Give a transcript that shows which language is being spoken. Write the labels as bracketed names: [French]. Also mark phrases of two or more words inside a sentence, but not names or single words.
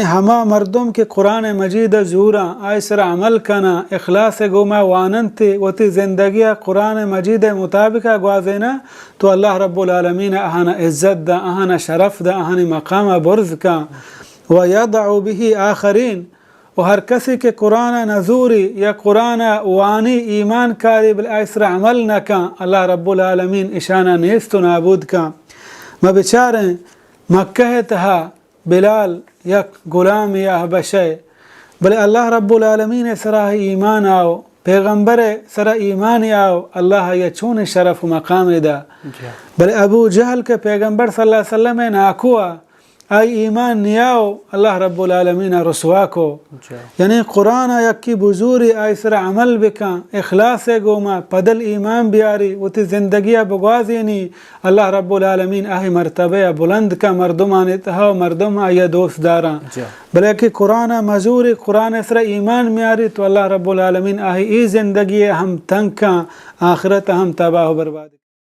[Baluchi] ہما مردم کے قرآن مجید زورا آئسر عمل کنا اخلاص گوما واننتی وتی زندگی قرآن مجید مطابقہ گوازینا تو [Arabic] اللہ رب العالمین [Baluchi] اہانا عزت دا اہانا شرف دا اہانا مقام برز کا [Arabic] وَيَضَعُ بِهِ آخرین [Baluchi] و ہر کسی کے قرآن نزوری یا قرآن وانی ایمان کاری بالآئسر عمل نکا [Arabic] اللہ رب العالمین [Baluchi] اشانہ نیست و نابود کا. میں بچاریں مکہ تہا بلال یک غلام یا حبشہ بلے [Arabic] اللہ رب العالمین [Baluchi] سراہ ایمان آؤ پیغمبر سرا ایمان آؤ اللہ یہ چون شرف و مقام دا بلے ابو جہل کے پیغمبر [Arabic] صلی اللہ علیہ وسلم [Baluchi] ناکوا آئی ایمان نیاؤ [Arabic] اللہ رب العالمین [Baluchi] رسوا کو. یعنی قرآن یکی بزوری آئی سر عمل بکا اخلاص گوما پدل ایمان بیاری وتی زندگی بگوازینی [Arabic] اللہ رب العالمین [Baluchi] آئی مرتبہ بلند کا مردمان اتہا مردم آئی دوست دارا بلکہ قرآن مزوری قرآن سر ایمان میاری تو [Arabic] اللہ رب العالمین [Baluchi] آئی ای زندگی ہم تنگ کا آخرت ہم تباہ و برباد.